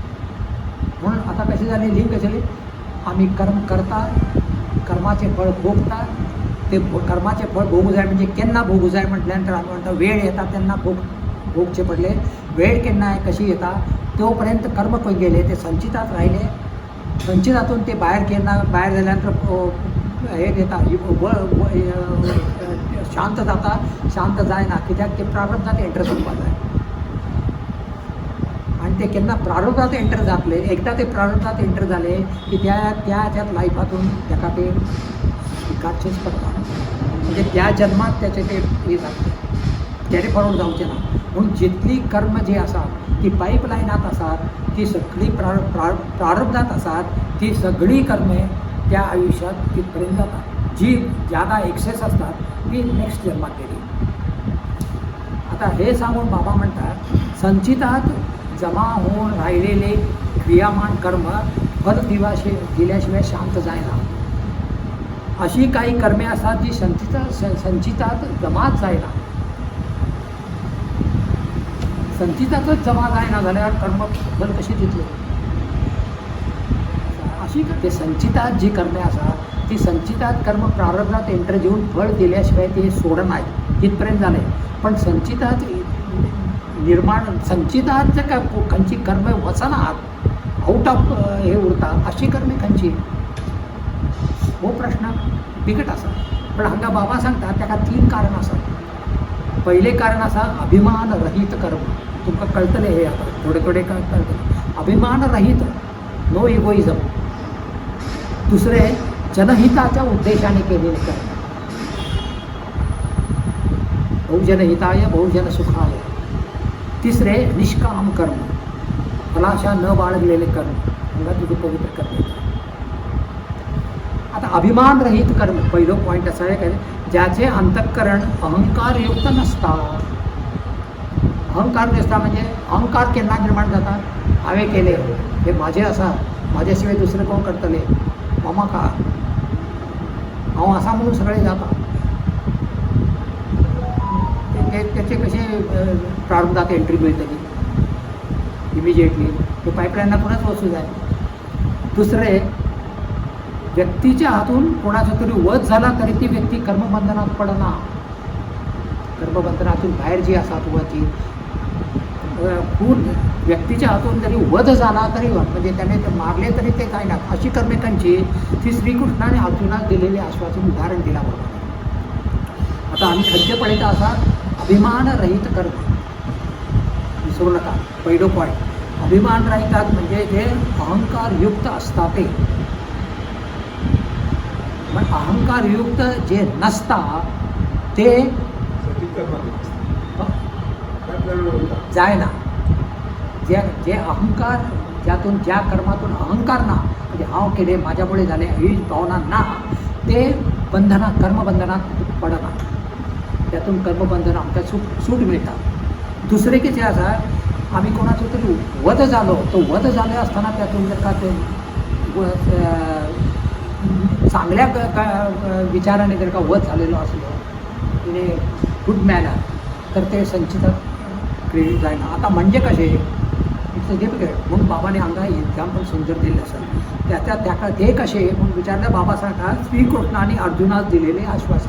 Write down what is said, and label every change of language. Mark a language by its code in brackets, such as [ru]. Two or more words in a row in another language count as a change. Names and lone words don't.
[mr] म्हणून आता कसे झाले लिंक कसे झाले आम्ही कर्म करता कर्माचे फळ भोगता ते कर्माचे फळ भोगू जाय म्हणजे केन्ना भोगू जाय म्हटल्यानंतर आम्ही म्हणतो वेळ येतात त्यांना भोगचे पडले वेळ केन्ना आहे कशी येतात तोपर्यंत कर्म पण गेले ते संचितात राहिले संचितातून ते बाहेर झाल्यानंतर हे देतात [kok] शांत जातात शांत जायना कित्याक ते प्रारब्धात एंटर करपाक जाय आणि ते केन्ना प्रारब्धात एंटर जातले एकदा ते प्रारब्धात एंटर झाले की त्याच्यात लायफातून ताका ते स्विकारचेच पडटा म्हणजे त्या जन्मात त्याचे ते हे जातले त्याने पडून जावचे ना. म्हणून जितली कर्म जी आसात ती पाईपलायनात आसात ती सगळी प्रारब्धात आसात ती सगळी कर्मे त्या आयुष्यात तिथपर्यंत जातात जी ज्यादा एक्सेस असतात ती नेक्स्ट जन्मात गेली. [mr] आता हे सांगून बाबा म्हणतात संचितात जमा होऊन राहिलेले क्रियामान कर्म फल दिल्याशिवाय शांत जायना. अशी काही कर्मे असतात जी संचितात जमाच जायना संचितातच जमा जायना जाल्यार कर्म फल कशी दितले. अशी ते संचितात जी कर्मे असतात ती संचितात कर्म प्रारब्धात एंटर घेऊन फळ दिल्याशिवाय ते सोडनाय तिथपर्यंत झाले. [kok] पण संचितात संचितात जर काय खंयची कर्म वचनात आउट ऑफ हे उरता अशी कर्मे खंयची हो प्रश्न बिकट आसा. पण हांगा बाबा सांगतात ताका 3 कारण आसात. पहिले कारण आसा अभिमान रहित कर्म तुमकां कळटलें हे आता थोडे कळटलें अभिमान रहित [en] no egoism. [mr] दुसरे जनहिताच्या उद्देशाने केलेले कर्म [sa] बहुजनहिताय बहुजन सुखाय. [mr] तिसरे निष्काम कर्म फलाशा न बाळगलेले कर्म हांगा तुझे पवित्र कर्म. आता अभिमान रहित कर्म पहिलो पॉईंट असा आहे ज्याचे अंतःकरण अहंकारयुक्त नसता. [kok] अहंकार नसता म्हणजे अहंकार केन्ना निर्माण जाता हांवें केले हे माझे आसा माझ्या शिवाय दुसरे कोण करतले मामा का हांव आसा म्हणून सगळे जाता त्याचे कसे प्रारब्धात एंट्री मिळतली इमिजिएटली ते पाईपलाईनातूनच वचूं जाय. [mr] दुसरे व्यक्तीच्या हातून कोणाचा तरी वध झाला तरी ती व्यक्ती कर्मबंधनात पडना. [kok] कर्मबंधनातून बाहेर जी आसा तुवाची खून व्यक्तीच्या हातून जरी वध झाला तरी म्हणजे त्याने ते मारले तरी ते काय ना अशी कर्मे खंयची ती श्रीकृष्णाने अर्जुनाक दिलेले आश्वासन उदाहरण दिला बरोबर. आता आम्ही खंयचे पळयता आसा अभिमान रहित कर्म विसरू नका. [mr] पहिलो पॉईंट अभिमान रहितात म्हणजे जे अहंकारयुक्त असतात ते. [kok] पण अहंकारयुक्त जे नसता ते जाय ना. जे अहंकार ज्यातून ज्या कर्मातून अहंकार ना म्हणजे हांव केले माझ्यामुळे झाले ही भावना ना ते कर्मबंधनात पडना. त्यातून कर्मबंधन आमकां सूट मिळता. दुसरे कितें आसा आम्ही कोणाचो तरी वध झालो तो वध झाले असताना त्यातून जर का ते चांगल्या विचाराने जर का वध झालेलो असलो तिने [en] good manner [kok] तर ते संचितात क्रेडिट जायना. आता म्हणजे कसे [en] it's difficult [kok] म्हणून बाबाने हांगा एक्झाम्पल सुंदर दिले आसा त्याका ते कसे म्हणून विचारले बाबा सांगतात श्रीकृष्णाने अर्जुनाक दिलेले आश्वासन.